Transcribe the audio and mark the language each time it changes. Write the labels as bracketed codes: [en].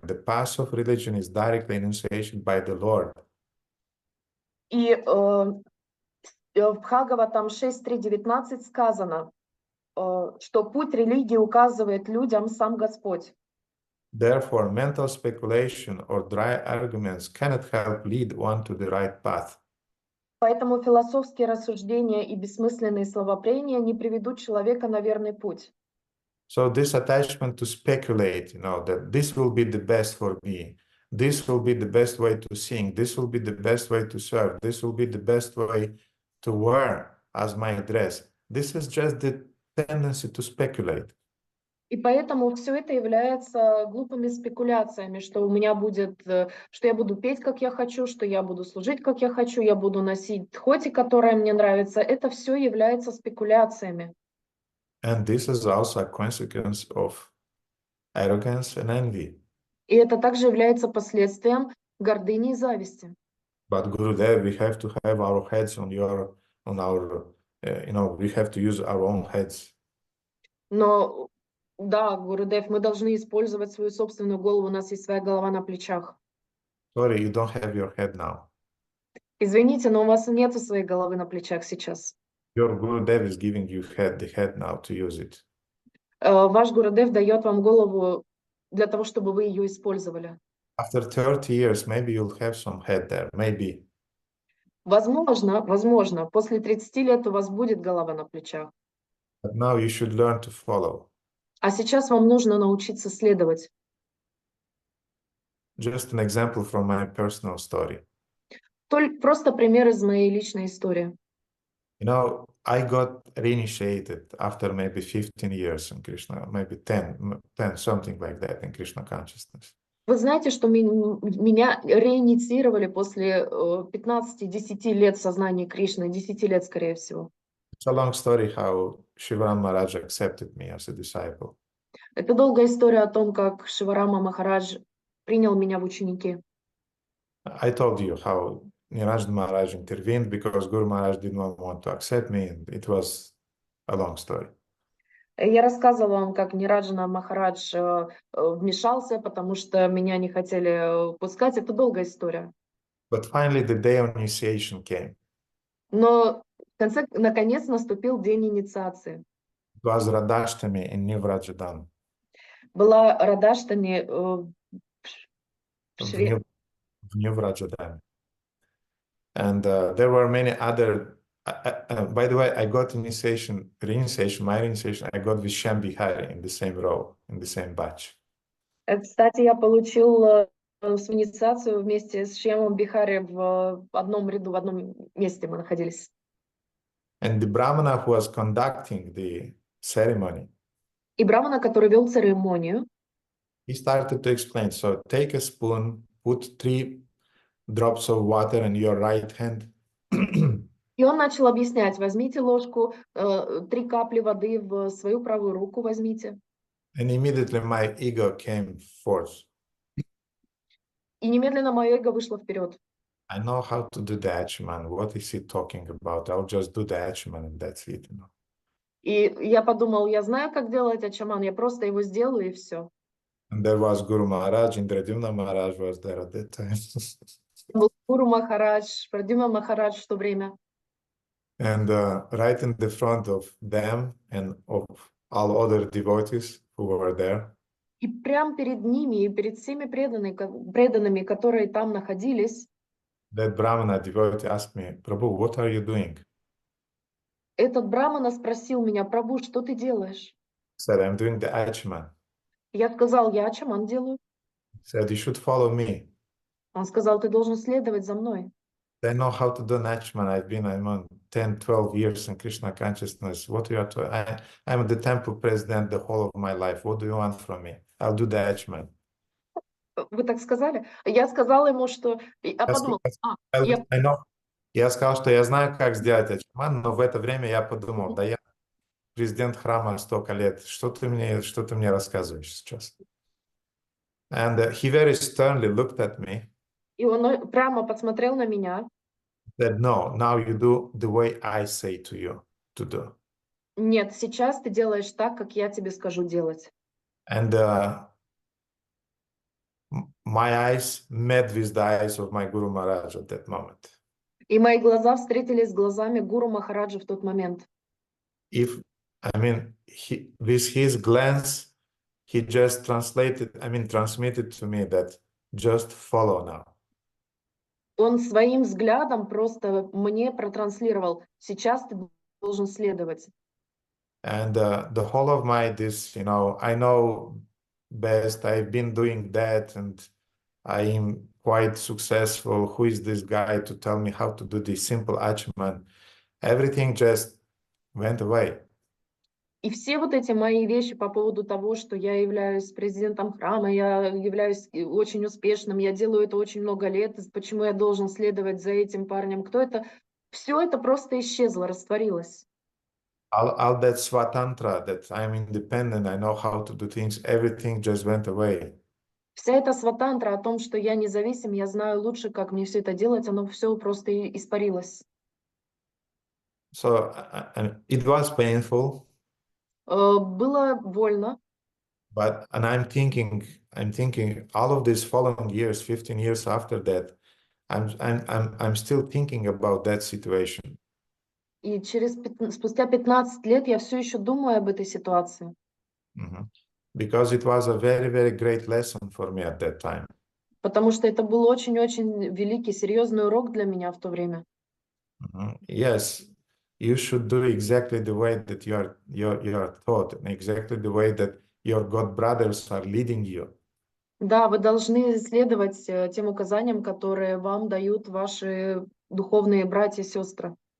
[en] The path of religion is directly enunciated by the Lord. [ru] И в Бхагаватам 6.3.19 сказано, что путь религии указывает людям сам Господь. [en] Therefore, mental speculation or dry arguments cannot help lead one to the right path. [ru] Поэтому философские рассуждения и бессмысленные словопрения не приведут человека на верный путь. [en] So this attachment to speculate, that this will be the best for me, this will be the best way to sing, this will be the best way to serve, this will be the best way to wear as my dress. This is just the tendency to speculate. [ru] И поэтому все это является глупыми спекуляциями, что у меня будет, что я буду петь, как я хочу, что я буду служить, как я хочу, я буду носить тхоти, которая мне нравится. Это все является спекуляциями. [en] And this is also a consequence of arrogance and envy. [ru] И это также является последствием гордыни и зависти. [en] But Gurudev, we have to have our heads we have to use our own heads. [ru] Но да, Гурудев, мы должны использовать свою собственную голову, у нас есть своя голова на плечах. [en] Sorry, you don't have your head now. [ru] Извините, но у вас нет своей головы на плечах сейчас. [en] Your Gurudev is giving you the head now to use it. [ru] Ваш Гурудев дает вам голову для того, чтобы вы ее использовали. [en] After 30 years, maybe you'll have some head there, maybe. [ru] Возможно, после 30 лет у вас будет голова на плечах. [en] But now you should learn to follow. [ru] А сейчас вам нужно научиться следовать. [en] Just an example from my personal story. [ru] Просто пример из моей личной истории. [en] You know, I got reinitiated after maybe 15 years in Krishna, maybe 10, something like that in Krishna consciousness. [ru] Вы знаете, что меня реинициировали после 15-10 лет сознания Кришны, 10 лет, скорее всего. [en] It's a long story how Shivaram Maharaj accepted me as a disciple. [ru] Это долгая история о том, как Шиварама Махарадж принял меня в ученики. [en] I told you how Narada Maharaj intervened because Guru Maharaj did not want to accept me, and it was a long story. [ru] Я рассказывала вам, как Нираджана Махарадж вмешался, потому что меня не хотели пускать. Это долгая история. [en] But finally, the day of initiation came. [ru] Но наконец наступил день инициации. [en] It was Radashtami in New Vrajadam. [ru] Была Радаштани В New Vrajadam. [en] And there were many other. By the way, I got my initiation, I got with Shyam Bihari in the same row, in the same batch. [ru] Кстати, я получил свою инициацию вместе с Шьямом Бихари в одном ряду, в одном месте мы находились. [en] And the Brahmana who was conducting the ceremony, [ru] И брамана, который вел церемонию, [en] he started to explain. So take a spoon, put 3 drops of water in your right hand. [ru] и он начал объяснять: возьмите ложку, 3 капли воды в свою правую руку возьмите. [en] And immediately my ego came forth. [ru] И немедленно мое эго вышло вперед. [en] I know how to do the Achaman. What is he talking about? I'll just do the Achaman and that's it. You know? [ru] И я подумал, я знаю, как делать ачаман, я просто его сделаю и все. [en] And there was Guru Maharaj, Indradyumna Maharaj was there at that time. [ru] Был Гуру Махарадж, Прадюма Махарадж в то время. [en] And right in the front of them and of all other devotees who were there, [ru] И прямо перед ними и перед всеми преданными, которые там находились, [en] that Brahmana devotee asked me, Prabhu, what are you doing? [ru] этот брамана спросил меня: Прабhu, что ты делаешь? [en] I said, I'm doing the Achaman. [ru] Я сказал: я ачаман делаю. [en] He said, you should follow me. [ru] Он сказал: ты должен следовать за мной. [en] I know how to do an Achaman. I'm on 10, 12 years in Krishna consciousness. What do you have to? I'm the temple president the whole of my life. What do you want from me? I'll do the Achaman. [ru] Вы так сказали? Я сказала ему, что... Я подумала, [en] I know. [ru] Я сказал, что я знаю, как сделать Ачаман, но в это время я подумал, да я президент храма столько лет, что ты мне рассказываешь сейчас? [en] And he very sternly looked at me. [ru] И он прямо посмотрел на меня. [en] Said, no, now you do the way I say to you to do. [ru] Нет, сейчас ты делаешь так, как я тебе скажу делать. [en] And my eyes met with the eyes of my Guru Maharaj at that moment. [ru] И мои глаза встретились с глазами Гуру Махараджа в тот момент. [en] With his glance, he just transmitted to me that just follow now. [ru] Он своим взглядом просто мне протранслировал: сейчас ты должен следовать. [en] And the whole of my I know best, I've been doing that and I am quite successful. Who is this guy to tell me how to do this simple Achaman? Everything just went away. [ru] И все вот эти мои вещи по поводу того, что я являюсь президентом храма, я являюсь очень успешным, я делаю это очень много лет, почему я должен следовать за этим парнем, кто это? Все это просто исчезло, растворилось. [en] All that swatantra, that I'm independent, I know how to do things, everything just went away. [ru] Вся эта сватантра о том, что я независим, я знаю лучше, как мне все это делать, оно все просто испарилось. [en] So it was painful. [ru] Было больно. [en] And I'm thinking all of these following years, 15 years after that, I'm still thinking about that situation. [ru] И спустя 15 лет я все еще думаю об этой ситуации. [en] Because it was a very, very great lesson for me at that time. [ru] Потому что это был очень-очень великий, серьезный урок для меня в то время. [en] Yes, you should do exactly the way that you are taught, and exactly the way that your God brothers are leading you. [ru] Да, вы должны следовать тем указаниям, которые вам дают ваши духовные братья и сестры.